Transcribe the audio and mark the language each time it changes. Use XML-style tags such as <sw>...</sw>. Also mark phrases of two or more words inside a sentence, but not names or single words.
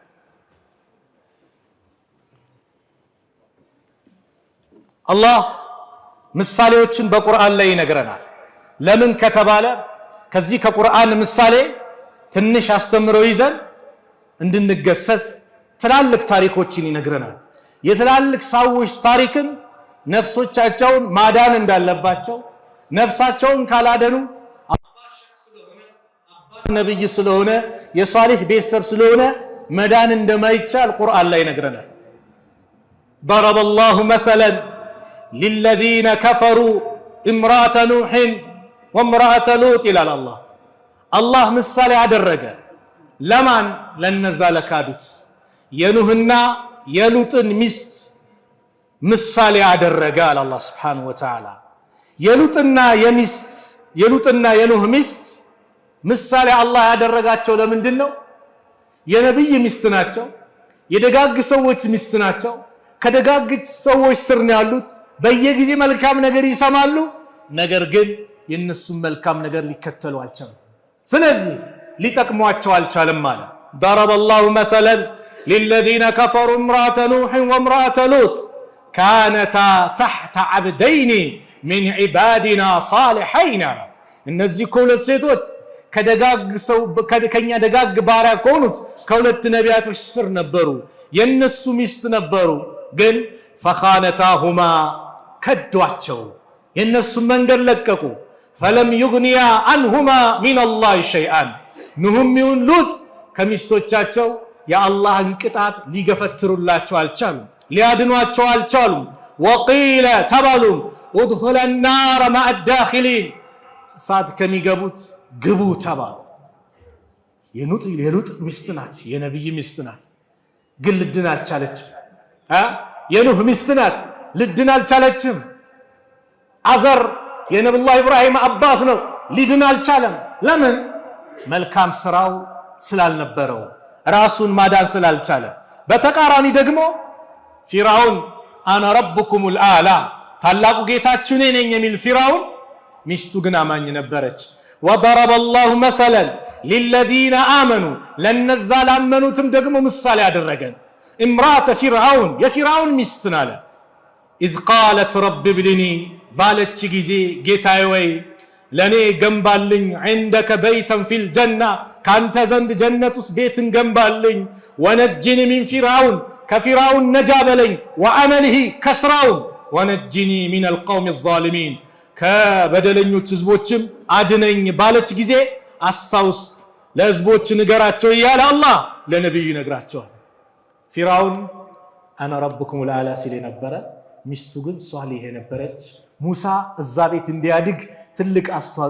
<am>አላህ ምሳሌዎችን በቁርአን ላይ ይነግረናል ለምን ከተባለ ከዚህ ከቁርአን ምሳሌ ትንሽ አስተምሮ ይዘን እንድንገሰጽ ትላልቅ ታሪኮችን ይነግረናል የትላልቅ ሰዎች ታሪክን ነፍሶቻቸውን ማዳን እንዳለባቸው ነፍሳቸውን ካላደኑ ነብይ ስለሆነ የሷሊህ ቤተሰብ ስለሆነ መዳን እንደማይቻል ቁርአን ላይ ይነግረናል</am> <ar>ضرب الله مثلا للذين كفروا امرأة نوح وامرأة لوط إلى الله</ar> <am>ምሳሌ አደረገ ለማን ለነዛ ለካዱት የኑህና የሉጥን ሚስት ምሳሌ አደረገ አለ አላህ</am> <ar>سبحانه وتعالى</ar> <am>የሉጥና የኑህ ሚስት ምሳሌ አላህ ያደረጋቸው ለምንድነው የነብይ ሚስት ናቸው የደጋግ ሰዎች ሚስት ናቸው ከደጋግ ሰዎች ስር ነው ያሉት በየጊዜ መልካም ነገር ይሰማሉ ነገር ግን የነሱ መልካም ነገር ሊከተሉ አልቻሉም ስለዚህ ሊጠቅሟቸው አልቻለም ማለት</am> <ar>ضرب الله مثلا للذين كفروا امرأة نوح وامرأة لوط كانتا تحت عبدين من عبادنا صالحين</ar> <am>እነዚህ ሁለት ሴቶች ከኛ ደጋግ ባሪያ ከሆኑት ከሁለት ነቢያቶች ስር ነበሩ የነሱ ሚስት ነበሩ ግን فخانتاهما ከዷቸው የነሱ መንገድ ለቀቁ</am> <ar>فلم يغنيا عنهما من الله شيئا</ar> <am>ኑህም ይሁን ሉጥ ከሚስቶቻቸው የአላህን ቅጣት ሊገፈትሩላቸው አልቻሉም ሊያድኗቸው አልቻሉም وقيل ተባሉ</am> <ar>ادخل النار مع الداخلين</ar> <am>ሳት ከሚገቡት ግቡ ተባሉ የሉጥ ሚስት ናት የነብይ ሚስት ናት ግን ልድን አልቻለችም የኑህ ሚስት ናት ልድን አልቻለችም አዘር የነብዩላህ ኢብራሂም አባት ነው። ሊድን አልቻለም። ለምን? መልካም ስራው ስላልነበረው፣ ራሱን ማዳን ስላልቻለ። በተቃራኒ ደግሞ ፊርዓውን</am> <ar>أنا ربكم الأعلى</ar> <am>ታላቁ ጌታችሁ እኔ ነኝ የሚል ፊርዓውን ሚስቱ ግን አማኝ ነበረች።</am> <ar>ወضرب الله مثلا للذين آمنوا</ar> <am>ለነዛ ላመኑትም ደግሞ ምሳሌ አደረገን።</am> <ar>امرأة فرعون</ar> <am>የፊርዓውን ሚስትን አለ</am> <ar>إذ قالت رب ابنني</ar> <am>ባለች ጊዜ ጌታዬ ወይ ለኔ ገንባልኝ</am> <ar>عندك بيتا في الجنة</ar> <am>ካንተ ዘንድ ጀነት ውስጥ ቤትን ገንባልኝ</am> <ar>ونجني من فرعون</ar> <am>ከፊርዓውን ነጃ በለኝ وعمله ከስራው</am> <ar>ونجني من القوم الظالمين</ar> <am>ከበደለኞች ህዝቦችም አድነኝ ባለች ጊዜ አስታውስ ለህዝቦች ንገራቸው እያለ አላህ ለነብዩ ይነግራቸዋል። ፊርዓውን</am> <ar>أنا ربكم الأعلى</ar> <am>ሲል ነበረ። ሚስቱ ግን ሷሊህ ነበረች። ሙሳ እዛ ቤት እንዲያድግ ትልቅ አስተዋጽኦ</am>